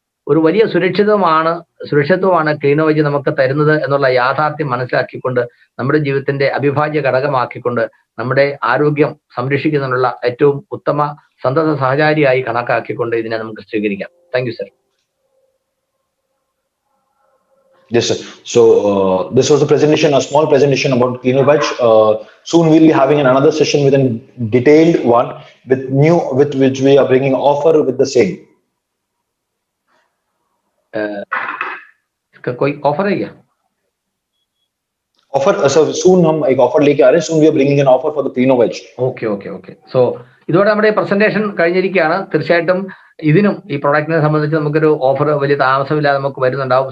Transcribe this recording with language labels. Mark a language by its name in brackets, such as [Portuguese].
[Malayalam] ഒരു വലിയ സുരക്ഷിതത്വമാണ് ക്ലീനോവേജ് നമുക്ക് തരുന്നത് എന്നുള്ള യാഥാർത്ഥ്യം മനസ്സിലാക്കിക്കൊണ്ട് നമ്മുടെ ജീവിതത്തിന്റെ അവിഭാജ്യ ഘടകമാക്കിക്കൊണ്ട് നമ്മുടെ ആരോഗ്യം സംരക്ഷിക്കുന്നതിനുള്ള ഏറ്റവും ഉത്തമ സന്തത സഹചാരിയായി കണക്കാക്കിക്കൊണ്ട് ഇതിനെ നമുക്ക് സ്വീകരിക്കാം. [English] Thank you sir. Yes, sir. So this was a small presentation about CleanoVeg. Soon we'll be having another session with a detailed one with which we are bringing offer with the same. [Hindi] इसका कोई offer है क्या? [English] Offer, so soon [Hindi] हम एक offer लेके आ रहे हैं. [English] Soon we are bringing an offer for the CleanoVeg. Okay. [Malayalam] So ഇതോടെ നമ്മുടെ പ്രസന്റേഷൻ കഴിഞ്ഞിരിക്കുകയാണ്. തീർച്ചയായിട്ടും ഇതിനും ഈ പ്രോഡക്റ്റിനെ സംബന്ധിച്ച് നമുക്കൊരു ഓഫർ വലിയ താമസമില്ലാതെ നമുക്ക് വരുന്നുണ്ടാവും.